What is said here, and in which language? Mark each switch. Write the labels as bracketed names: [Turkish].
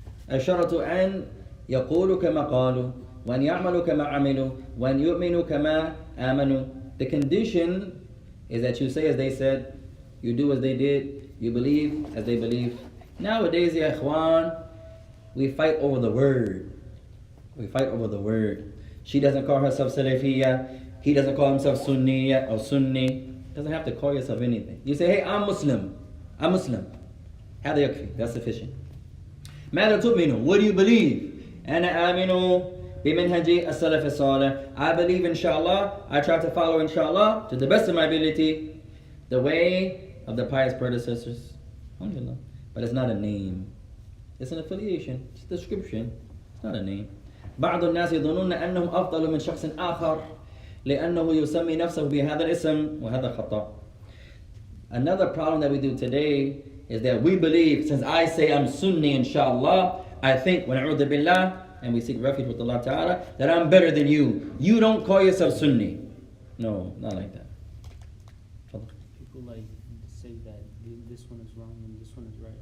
[Arabic] الشرط أن يقولوا كما قالوا وأن يعملوا كما عملوا وأن يؤمنوا كما آمنوا. [English] The condition is that you say as they said, you do as they did, you believe as they believe. Nowadays, ya ikhwan, we fight over the word. We fight over the word. She doesn't call herself Salafiyya. He doesn't call himself Sunniya or Sunni. Doesn't have to call yourself anything. You say, hey, I'm Muslim. I'm Muslim. [Arabic] هذا يكفي. [English] That's sufficient. [Arabic] ماذا تؤمنون? [English] What do you believe? [Arabic] أنا آمن بمنهج السلف الصالح. [English] I believe inshallah. I try to follow inshallah to the best of my ability the way of the pious predecessors. Alhamdulillah. But it's not a name. It's an affiliation. It's a description. It's not a name. [Arabic] بعض الناس يظنون أنهم أفضل من شخص آخر لأنه يسمي نفسه بهذا الاسم وهذا خطأ. [English] Another problem that we do today is that we believe, since I say I'm Sunni inshallah, I think [Arabic] وَنَعُوذُ بِاللَّهِ, [English] and we seek refuge with Allah Ta'ala, that I'm better than you. You don't call yourself Sunni. No, not like that. People like say that this one is wrong and this one is right.